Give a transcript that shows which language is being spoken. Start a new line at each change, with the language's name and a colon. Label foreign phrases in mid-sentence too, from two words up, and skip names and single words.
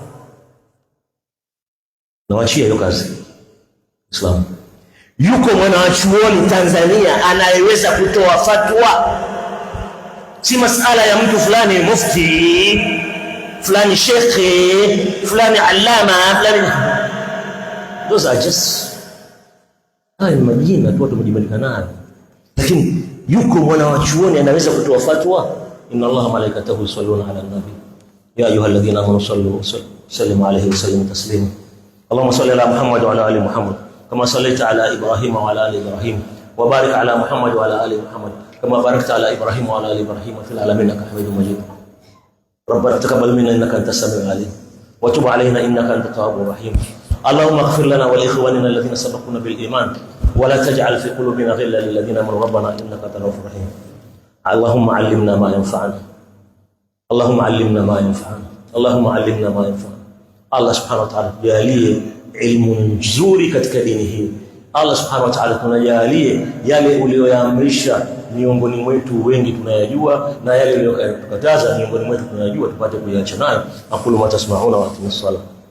Swahili: Nawachia hiyo kazi. Islam. Yuko mwanachuoni Tanzania anayeweza kutoa fatwa? Si masala ya mtu fulani mufti, fulani shekhi, fulani allama, fulani.
English: Those are just
Swahili: majina tu watu wamejimalika nayo. Lakini yuko mwanachuoni anaweza kutoa fatwa?
Arabic: إن الله ملائكته يصلون على النبي يا أيها الذين آمنوا صلوا سلموا عليه وسلموا تسليما. اللهم صل على محمد وعلى آل محمد كما صليت على إبراهيم وعلى آل إبراهيم وبارك على محمد وعلى آل محمد كما باركت على إبراهيم وعلى آل إبراهيم في العالمين إنك حميد مجيد. ربنا تقبل منا إنك أنت السميع العليم وتب علينا إنك أنت التواب الرحيم. اللهم اغفر لنا ولإخواننا الذين سبقونا بالإيمان ولا تجعل في قلوبنا غلا للذين آمنوا ربنا إنك أنت الغفور الرحيم. اللهم علمنا ما ينفعنا. اللهم علمنا ما ينفعنا. اللهم علمنا ما ينفعنا. الله سبحانه وتعالى
Swahili: jalie ilmu nzuri katika dini hii.
Arabic: الله سبحانه وتعالى
Swahili: tunajalie yale uliyoyaamrisha miongoni mwetu wengi tunayajua, na yale uliyokataza miongoni mwetu tunayajua, tupate kuiacha nayo.
Arabic: أقول ما تسمعون وأتم الصلاة.